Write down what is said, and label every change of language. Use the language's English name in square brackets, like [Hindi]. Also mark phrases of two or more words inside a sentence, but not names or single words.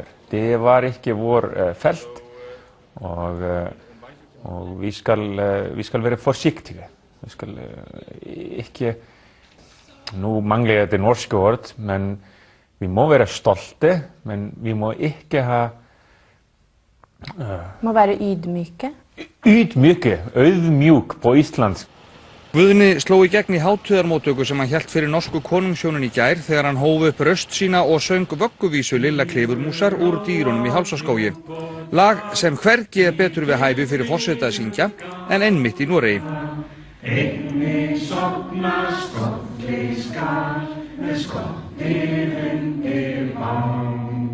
[Norwegian] Det var ikke vår felt, og vi skal være forsiktige. Vi skal ikke, nu mangler jeg det norske ord, men vi må være stolte, men vi må ikke ha... Må være ydmyke? Ydmyke, auðmjúk på íslensk. [Icelandic] Guðni sló í gegn í hátíðarmóttöku sem hann hélt fyrir norsku konungshjónin í gær þegar hann hóf upp röst sína og söng vögguvísu Lilla klifurmúsar úr dýrunum í Hálsaskógi. Lag sem hvergi betur við hæfi fyrir forseta að syngja en einmitt í Noregi. Einnig sofna skotli skal með skottið undir vang.